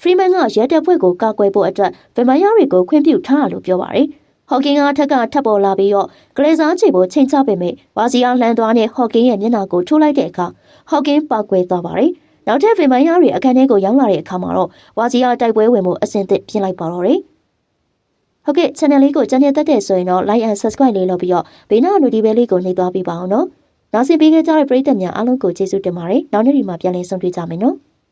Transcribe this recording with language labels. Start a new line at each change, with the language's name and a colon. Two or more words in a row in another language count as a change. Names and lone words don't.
Burmese: ရီမန်ကရဲတပ်ဖွဲ့ကိုကာကွယ်ဖို့အတွက်ဗေမိုင်းရတွေကိုခွင့်ပြုထားတယ်လို့ပြောပါတယ်။ဟော့ကင်းကထပ်ပေါ်လာပြီးတော့ကလေးစားချေကိုချိန်ချပေမဲ့ဝါစီယာလှမ်းသွားနဲ့ဟော့ကင်းရဲ့မျက်နှာကိုထိုးလိုက်တဲ့အခါဟော့ကင်းပောက်ကွဲသွားပါတယ်။နောက်ထပ်ဗေမိုင်းရတွေအခန်းထဲကိုရောက်လာတဲ့အခါမှာတော့ဝါစီယာတိုက်ပွဲဝင်မှုအဆင့်သစ်ပြင်လိုက်ပါတော့တယ်။ဟုတ်ကဲ့ channel လေးကိုကြည့်နေတတ်တဲ့ဆိုရင်တော့
English: like and subscribe
Burmese: လေးလုပ်ပြီးတော့ဘေးနား notification လေးကိုနှိပ်သွားပေးပါအောင်နော်။နောက်ဆက်ပေးကြတဲ့ပရိသတ်များအားလုံးကိုကျေးဇူးတင်ပါတယ်။နောက်နေ့ဒီမှာပြန်လည်ဆုံတွေ့ကြမယ်နော်။